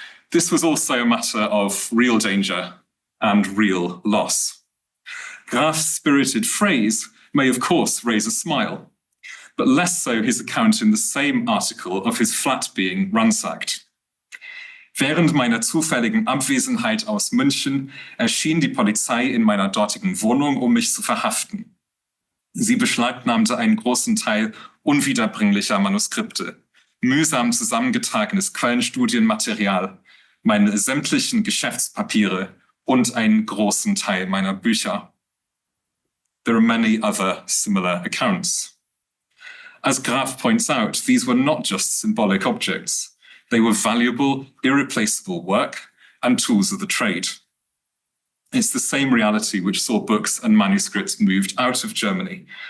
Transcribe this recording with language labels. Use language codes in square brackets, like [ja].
[en] This was also a matter of real danger and real loss. Graf's spirited phrase may, of course, raise a smile, but less so his account in the same article of his flat being ransacked. [de] Während meiner zufälligen Abwesenheit aus München erschien die Polizei in meiner dortigen Wohnung, mich zu verhaften. Sie beschlagnahmte einen großen Teil unwiederbringlicher Manuskripte, mühsam zusammengetragenes Quellenstudienmaterial, meine sämtlichen Geschäftspapiere und einen großen Teil meiner Bücher. [en] There are many other similar accounts. As Graf points out, these were not just symbolic objects. They were valuable, irreplaceable work and tools of the trade. It's the same reality which saw books and manuscripts moved out of Germany.